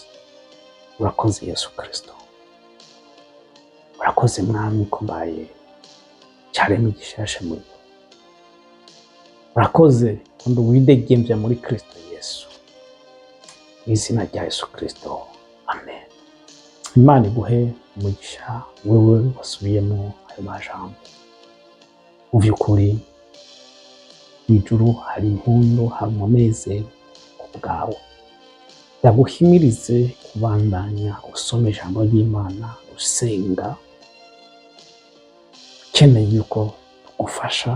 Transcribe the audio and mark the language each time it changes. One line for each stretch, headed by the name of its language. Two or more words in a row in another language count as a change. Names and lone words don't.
Rundi: Urakoze Yesu Kristo. Urakoze Mwami ko mbaye cyaremwe gishasha muri wowe. Urakoze ko ndi uwidegembya muri Kristo Yesu. Mu izina rya Yesu Kristo, amen. Imana iguhe umugisha wewe wasubiyemo ayo majambo. Mu by'ukuri mw'ijuru hari impundu, hari umunezero ku bwawe. Ndaguhimirize kubandanya usoma ijambo ry'Imana, usenga, ukeneye yuko tugufasha.